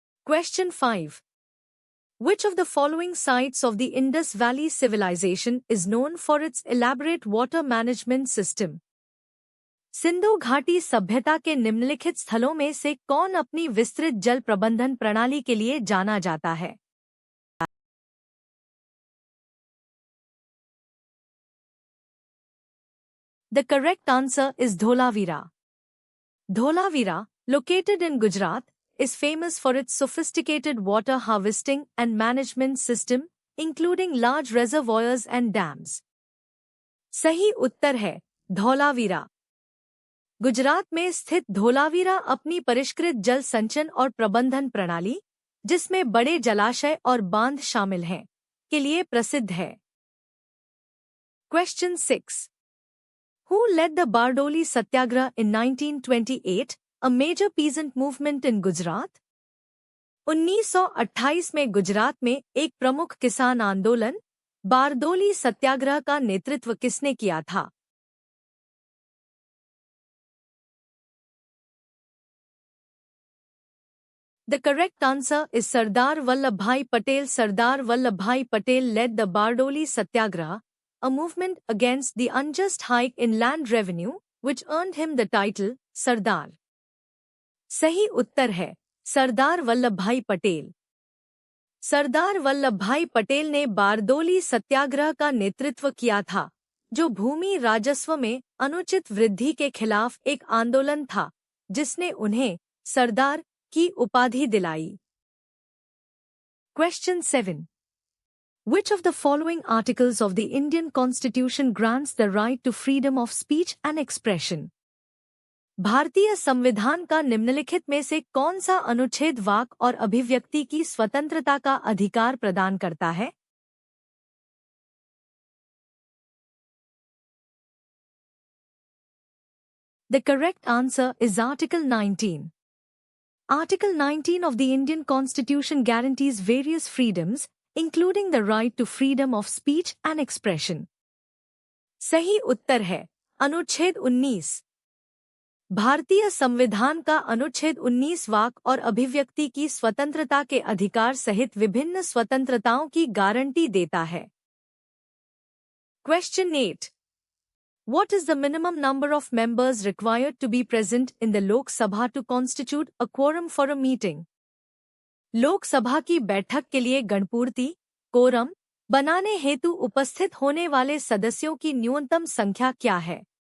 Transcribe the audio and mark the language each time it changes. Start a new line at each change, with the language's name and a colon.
English: Question 5. Which of the following sites of the Indus Valley Civilization is known for its elaborate water management system?
Hindi: Sindhu घाटी सभ्यता के निम्नलिखित स्थलों में से कौन अपनी विस्तृत जल प्रबंधन प्रणाली के लिए जाना जाता है?
English: The correct answer is Dholavira. Dholavira, located in Gujarat, is famous for its sophisticated water harvesting and management system, including large reservoirs and dams.
Hindi: सही उत्तर है धौलावीरा। गुजरात में स्थित धौलावीरा अपनी परिष्कृत जल संचयन और प्रबंधन प्रणाली, जिसमें बड़े जलाशय और बांध शामिल हैं, के लिए प्रसिद्ध है।
English: Question 6. Who led the Bardoli Satyagraha in 1928, a major peasant movement in Gujarat?
Hindi: 1928 में गुजरात में एक प्रमुख किसान आंदोलन बारदोली सत्याग्रह का नेतृत्व किसने किया था?
English: The correct answer is Sardar Vallabhbhai Patel. Sardar Vallabhbhai Patel led the Bardoli Satyagraha, a movement against the unjust hike in land revenue, which earned him the title Sardar.
Hindi: सही उत्तर है सरदार वल्लभभाई पटेल। सरदार वल्लभभाई पटेल ने बारदोली सत्याग्रह का नेतृत्व किया था, जो भूमि राजस्व में अनुचित वृद्धि के खिलाफ एक आंदोलन था, जिसने उन्हें सरदार की उपाधि दिलाई।
English: Question 7. Which of the following articles of the Indian Constitution grants the right to freedom of speech and expression?
Hindi: भारतीय संविधान का निम्नलिखित में से कौन सा अनुच्छेद वाक और अभिव्यक्ति की स्वतंत्रता का अधिकार प्रदान करता है?
English: The correct answer is Article 19. Article 19 of the Indian Constitution guarantees various freedoms, including the right to freedom of speech and expression.
Hindi: सही उत्तर है अनुच्छेद 19। भारतीय संविधान का अनुच्छेद 19 वाक और अभिव्यक्ति की स्वतंत्रता के अधिकार सहित विभिन्न स्वतंत्रताओं की गारंटी देता है।
English: Question 8. What is the minimum number of members required to be present in the Lok Sabha to constitute a quorum for a meeting?
Hindi: लोक सभा की बैठक के लिए गणपूर्ति, कोरम, बनाने हेतु उपस्थित होने वाले सदस्यों की न्यूनतम संख्या क्या है?